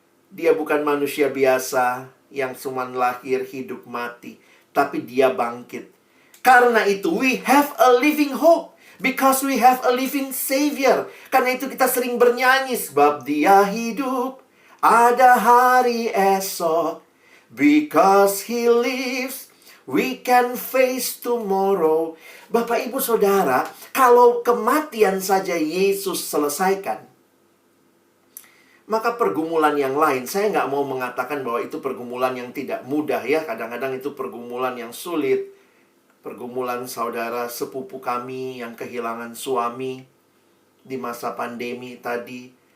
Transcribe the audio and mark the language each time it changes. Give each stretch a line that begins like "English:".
Indonesian: Dia bukan manusia biasa yang cuma lahir, hidup, mati. Tapi Dia bangkit. Karena itu,
English: we have a living hope. Because we have a living Savior.
Indonesian: Karena itu kita sering bernyanyi, sebab Dia hidup, ada hari esok.
English: Because He lives, we can face tomorrow.
Indonesian: Bapak Ibu Saudara, kalau kematian saja Yesus selesaikan, maka pergumulan yang lain, saya nggak mau mengatakan bahwa itu pergumulan yang tidak mudah ya. Kadang-kadang itu pergumulan yang sulit. Pergumulan saudara sepupu kami yang kehilangan suami di masa pandemi tadi.